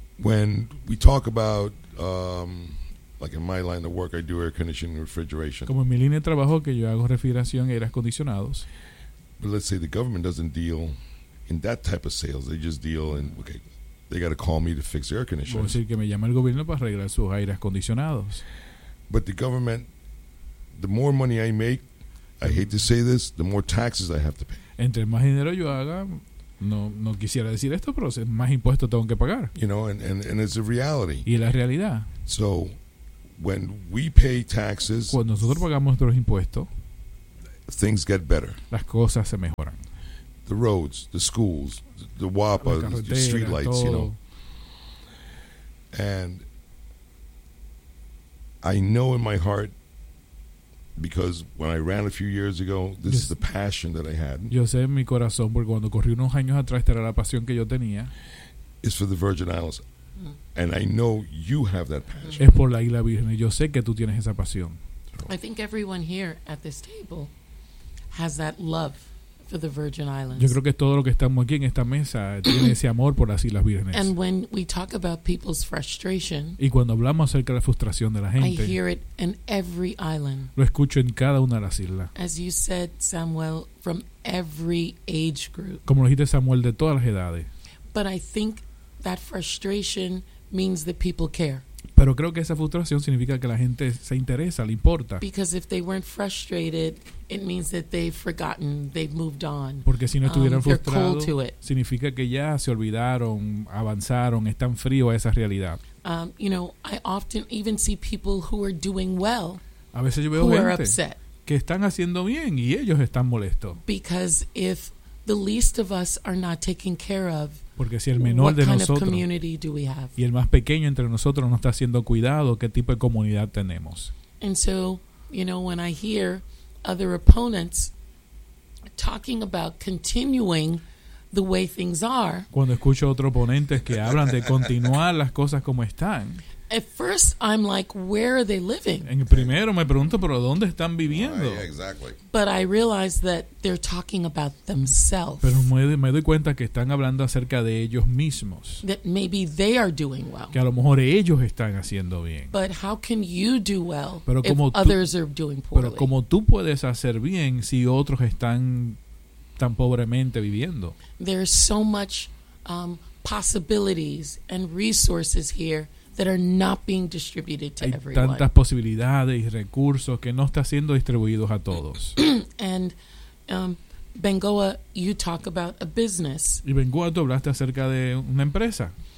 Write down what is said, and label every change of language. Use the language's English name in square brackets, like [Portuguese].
[English] When we talk about, like in my line of work, I do air conditioning and refrigeration. [Spanish] Como en mi línea de trabajo, que yo hago refrigeración y aires acondicionados. [English] But let's say the government doesn't deal in that type of sales. They just deal in, okay, they got to call me to fix their air conditioning. [Spanish] Puedo decir que me llama el gobierno para arreglar sus aires acondicionados. [English] But the government, the more money I make, I hate to say this, the more taxes I have to pay. [Spanish] Entre más dinero yo haga, No quisiera decir esto, pero más impuestos tengo que pagar. [English] You know, and it's a reality. [Spanish] Y es la realidad. [English] So, when we pay taxes, [Spanish] cuando nosotros pagamos nuestros impuestos, [English] things get better. [Spanish] Las cosas se mejoran. [English] The roads, the schools, the WAPA, the street lights, [Spanish] todo. [English] You know. And I know in my heart, because when I ran a few years ago, this is the passion that I had. [Spanish] Yo sé en mi corazón, porque cuando corrí unos años atrás, esta era la pasión que yo tenía. [English] It's for the Virgin Islands. And I know you have that passion. [Spanish] Es por la Isla Virgen. Yo sé que tú tienes esa pasión. [English] I think everyone here at this table has that love for the Virgin Islands. [Spanish] Yo creo que todo lo que estamos aquí en esta mesa tiene ese amor por las Islas Vírgenes. [English] And when we talk about people's frustration, [Spanish] y cuando hablamos acerca de la frustración de la gente, [English] I hear it in every island. [Spanish] Lo escucho en cada una de las islas. [English] As you said, Samuel, from every age group. [Spanish] Como lo dijiste, Samuel, de todas las edades. [English] But I think that frustration means that people care. [Spanish] Pero creo que esa frustración significa que la gente se interesa, le importa. [English] Because if they weren't frustrated, it means that they've forgotten, they've moved on. [Spanish] Porque si no estuvieran frustrados, significa que ya se olvidaron, avanzaron, están fríos a esa realidad. [English] You know, I often even see people who are doing well. [Spanish] A veces yo veo gente que están haciendo bien y ellos están molestos. [English] Because if the least of us are not taken care of, [Spanish] porque si el menor de nosotros, [English] what kind of community do we have? [Spanish] Y el más pequeño entre nosotros no está siendo cuidado, ¿qué tipo de comunidad tenemos? [English] And so, you know, when I hear other opponents talking about continuing the way things are, [Spanish] cuando escucho otros oponentes que hablan de continuar las cosas como están, [English] at first I'm like, where are they living? [Spanish] En primero me pregunto, ¿pero dónde están viviendo? [English] Oh, yeah, exactly. But I realize that they're talking about themselves. [Spanish] Pero me doy cuenta que están hablando acerca de ellos mismos. [English] That maybe they are doing well. [Spanish] Que a lo mejor ellos están haciendo bien. [English] But how can you do well [Spanish] pero [English] if others are doing poorly? [Spanish] Pero como tú puedes hacer bien si otros están tan pobremente viviendo. [English] There's so much possibilities and resources here that are not being distributed to everyone. [Spanish] Hay tantas posibilidades y recursos que no está siendo distribuidos a todos. [English] And Bengoa, you talk about a business. [Spanish] Y Bengoa, tú hablaste acerca de una empresa.